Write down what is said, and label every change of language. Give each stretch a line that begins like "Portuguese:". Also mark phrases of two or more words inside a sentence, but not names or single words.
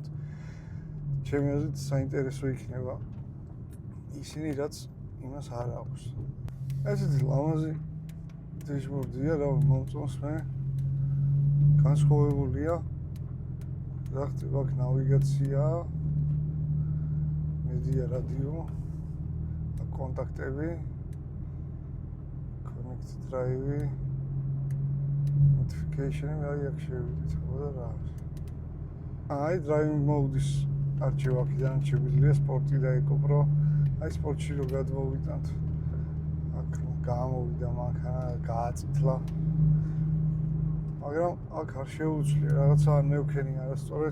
Georgian: ჩემი აზრით საინტერესო იქნება ისინი, რაც იმას არ აქვს. ესეთი ლამაზი დეშბორდია, რა მომწონს მე. განსხვავებულია. რა ხდება, აქ ნავიგაცია, მედია, რადიო, კონტაქტები,
English: connect drive,
Georgian: notification-ი, აი აქ შევიდეთ, ხო და რა არის. აი
English: driving mode-
Georgian: ის არჩევა აქედან შეგვიძლია სპორტი და ეკოპრო. აი სპორტში რო გადმოვიტანთ. აქ გამოვიდა მანქანა, გააწითლა. მაგრამ აქ არ შეუძლია, რაღაცა არ მევქენი არასწორად.